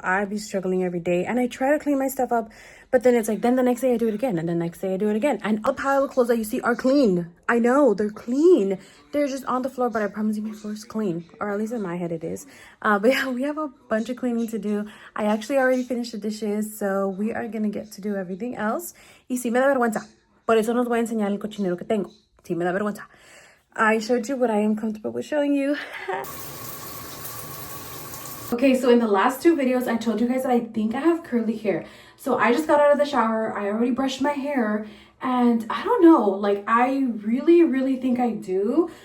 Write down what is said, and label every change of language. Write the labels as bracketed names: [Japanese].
[English] I be struggling every day, and I try to clean my stuff up, but then it's like, then the next day I do it again, and the next day I do it again. And a pile of clothes that you see are clean. I know, they're clean. They're just on the floor, but I promise you my floor is clean, or at least in my head it is. But yeah, we have a bunch of cleaning to do. I actually already finished the dishes, so we are gonna get to do everything else. [Spanish] Y sí me da vergüenza. Por eso nos voy a enseñar el cochinero que tengo. Sí me da vergüenza. [English] I showed you what I am comfortable with showing you. Okay, so in the last two videos, I told you guys that I think I have curly hair. So I just got out of the shower. I already brushed my hair. And I don't know, like I really think I do.